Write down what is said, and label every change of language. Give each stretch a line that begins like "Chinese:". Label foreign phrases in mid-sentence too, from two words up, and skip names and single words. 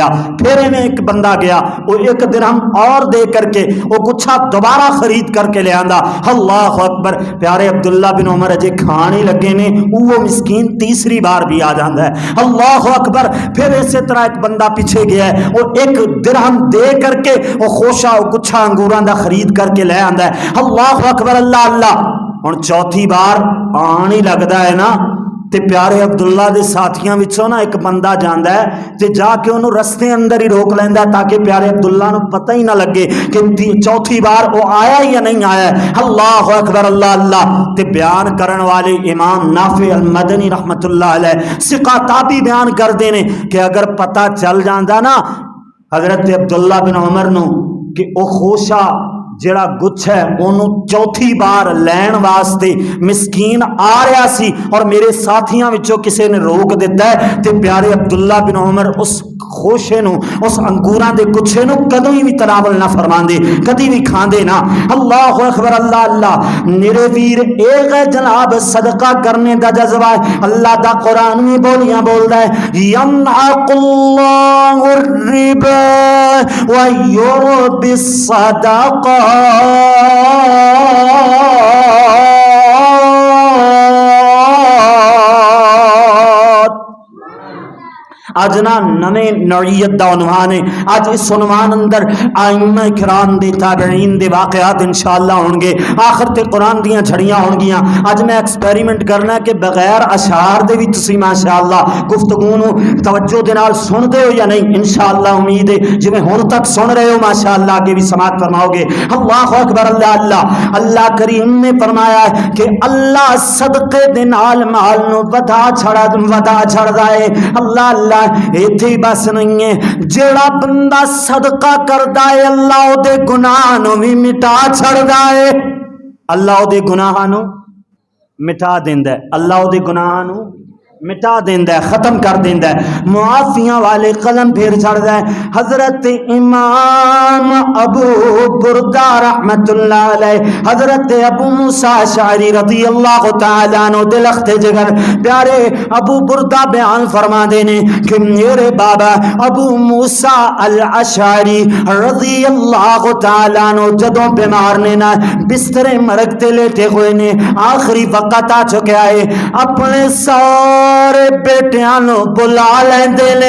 Punjabi: پھر انہیں ایک بندہ گیا وہ 1 درہم اور دے کر کے وہ گچھا دوبارہ خرید کر کے لے آندا.
Arabic: اللہ اکبر.
Punjabi: پیارے عبداللہ بن عمر اجے کھان ہی لگے نے وہ مسکین تیسری بار بھی آ جاندا ہے.
Arabic: اللہ اکبر.
Punjabi: پھر اسی طرح ایک بندہ پیچھے گیا ہے وہ 1 درہم دے کر کے وہ خوشا وہ گچھا انگور دا خرید کر کے لے آندا ہے.
Arabic: اللہ اکبر. اللہ اللہ.
Punjabi: ہن چوتھی بار آن ہی لگدا ہے نا تے پیارے عبداللہ دے ساتھیاں وچوں نا ایک بندہ جاندا ہے تے جا کے انہوں رستے اندر ہی روک لیندا ہے تاکہ پیارے عبداللہ نو پتہ ہی نہ لگے کہ چوتھی بار وہ آیا یا نہیں آیا.
Arabic: اللہ اکبر. اللہ اللہ.
Punjabi: تے بیان کرن والے امام نافع المدنی
Arabic: رحمت اللہ علیہ
Punjabi: ثقہ تابی بیان کر دینے کہ اگر پتہ چل جاندا نا حضرت عبداللہ بن عمر نو کہ او خوشا جڑا گچھ ہے انہوں چوتھی بار لین واسطے مسکین آ رہا سی اور میرے ساتھیاں وچوں کسے نے روک دیتا ہے تے پیارے عبداللہ بن عمر اس خوشے نو اس انگوراں دے گچھے نو کدوں ہی بھی تناول نہ فرماندے کدی بھی کھاندے نہ.
Arabic: اللہ اکبر. اللہ اللہ.
Punjabi: میرے ویر ایک ہے جناب صدقہ کرنے دا جذبہ ہے. اللہ دا قرآن میں بولیاں بولدا ہے
Arabic: یمحق اللہ الربا ویربی الصدقات.
Punjabi: آج نا نویں نوعیت دا عنوان ہے. آج اس عنوان اندر ائمہ کرام دے تابعین دے واقعات انشاءاللہ ہون گے. آخر تے قرآن دیاں جھڑیاں ہون گیاں. آج میں ایکسپیریمنٹ کرنا ہے کہ بغیر اشعار دے بھی تسی ماشاءاللہ گفتگو نو توجہ دے نال سن دے ہو یا نہیں. انشاءاللہ امید ہے جویں ہن تک سن رہے ہو ماشاءاللہ آگے بھی سماعت فرماؤ گے.
Arabic: اللہ اکبر. اللہ اللہ.
Punjabi: اللہ کریم نے فرمایا ہے کہ اللہ صدقے دے نال مال نو ودا چھڑدا ہے.
Arabic: اللہ اللہ.
Punjabi: ایتھے بس نہیں ہے جیڑا بندہ صدقہ کردا ہے اللہ او دے گناہ نو بھی مٹا چھڑدا ہے. اللہ او دے گناہ نو مٹا دیندا ہے. اللہ او دے گناہ نو مٹا دیندا ہے ختم کر دیندا ہے. معافیاں والے قلم پھیر چھڑدا ہے. حضرت امام ابو بردہ
Arabic: رحمت اللہ علیہ
Punjabi: حضرت ابو موسیٰ اشعری
Arabic: رضی اللہ تعالی عنہ
Punjabi: دلخت جگر پیارے ابو بردہ بیان فرما دینے کہ میرے بابا ابو موسیٰ الاشعری
Arabic: رضی اللہ تعالی عنہ
Punjabi: جدوں بیمار نے نا بسترے مرگتے لیٹے ہوئے نے آخری وقت آ چکے آئے اپنے سارے بیٹیاں نو بلا لیندے نے.